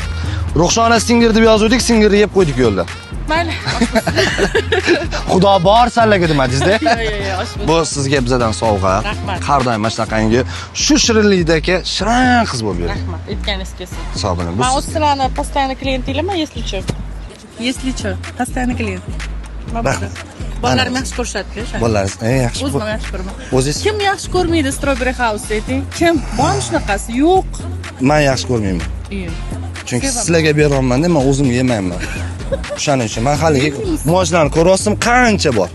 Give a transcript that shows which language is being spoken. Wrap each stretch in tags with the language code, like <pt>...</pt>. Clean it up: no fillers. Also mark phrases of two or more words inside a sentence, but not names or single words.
<uz>Ruxshona singir deb yozuvdik, singirni yeb qo'ydik yo'lda. Mayli. Xudo bor sallaga demadingiz-da. Yo'q, oshmiz. Bu sizga bizdan sovg'a. Rahmat. Har doim mana shunaqangi shu shirinlikdagi shirin qiz bo'lib yuring. Rahmat, aytganingiz kelsin. Sog' bo'ling. Bu Men o'z sizlarni постоянный klientinglarmi,</uz> <ru>если что? Если что, постоянный клиент.</ru> <uz>Rahmat. Bolalarim yaxshi ko'rishadi-ku. Bolalaringiz yaxshi. O'zim yaxshi ko'raman. O'zingiz? Kim yaxshi ko'rmaydi Strawberry House ayting? Kim? Bormi shunaqasi? Yo'q. Men yaxshi ko'rmayman. Chunki sizlarga beryapman-da, men o'zim yemayman. O'shaning uchun men haligi mojlarni ko'ryapsam qancha bor.</uz>